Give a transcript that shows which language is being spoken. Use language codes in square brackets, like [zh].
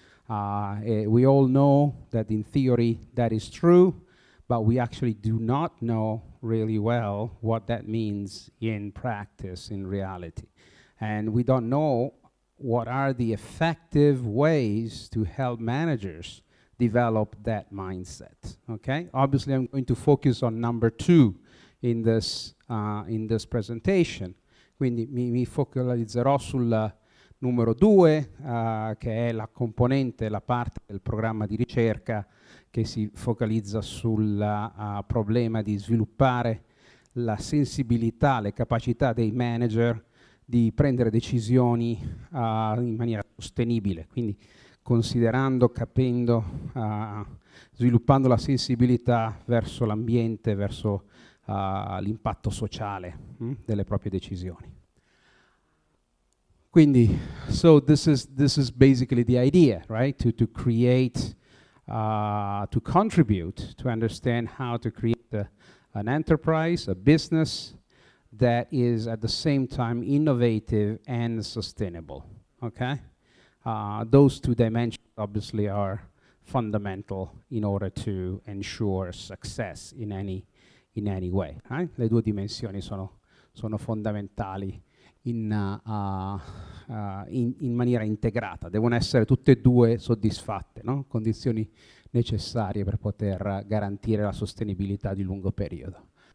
[en] We all know that in theory that is true, but we actually do not know really well what that means in practice, in reality. And we don't know what are the effective ways to help managers develop that mindset, okay? Obviously, I'm going to focus on number 2 in this presentation. [it] Quindi mi focalizzerò sul numero 2, che è la componente, la parte del programma di ricerca che si focalizza sul problema di sviluppare la sensibilità, le capacità dei manager di prendere decisioni in maniera sostenibile, quindi considerando, capendo, sviluppando la sensibilità verso l'ambiente, verso l'impatto sociale delle proprie decisioni. [en] Quindi, so this is basically the idea, right? To create, to contribute, to understand how to create an enterprise, a business that is at the same time innovative and sustainable, okay? Those two dimensions obviously are fundamental in order to ensure success in any way. [it] Le due dimensioni sono fondamentali in maniera integrata, devono essere tutte e due soddisfatte, no? Condizioni necessarie per poter garantire la sostenibilità di lungo periodo.